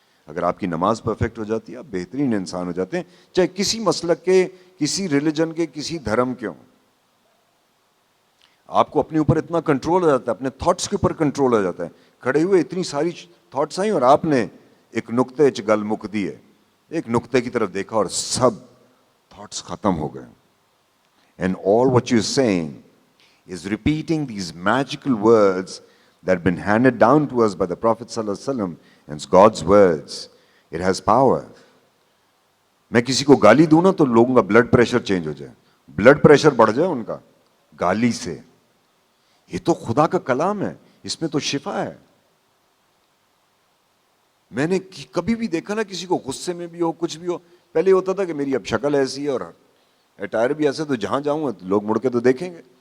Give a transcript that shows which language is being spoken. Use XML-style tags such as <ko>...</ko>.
<ur>اگر آپ کی نماز پرفیکٹ ہو جاتی ہے آپ بہترین انسان ہو جاتے ہیں، چاہے کسی مسلک کے، کسی ریلیجن کے، کسی دھرم کے ہوں. آپ کو اپنے اوپر اتنا کنٹرول ہو جاتا ہے، اپنے تھاٹس کے اوپر کنٹرول ہو جاتا ہے. کھڑے ہوئے اتنی ساری تھاٹس آئیں اور آپ نے ایک نقطے گل مک دی ہے، ایک نقطے کی طرف دیکھا اور سب تھاٹس ختم ہو گئے.</ur> <en>And all what you saying is repeating these magical words that have been handed down to us by the Prophet sallallahu alaihi wasallam, and it's God's words. It has power.</en> <ur>میں کسی کو گالی دوں نا تو لوگوں کا بلڈ پریشر چینج ہو جائے، بلڈ پریشر بڑھ جائے ان کا گالی سے. یہ تو خدا کا کلام ہے، اس میں تو شفا ہے. میں نے کبھی بھی دیکھا نا کسی کو غصے میں بھی ہو، کچھ بھی ہو، پہلے ہوتا تھا کہ میری اب شکل ایسی ہے اور اٹائر بھی ایسے، تو جہاں جاؤں گا لوگ مڑ کے تو دیکھیں گے.</ur>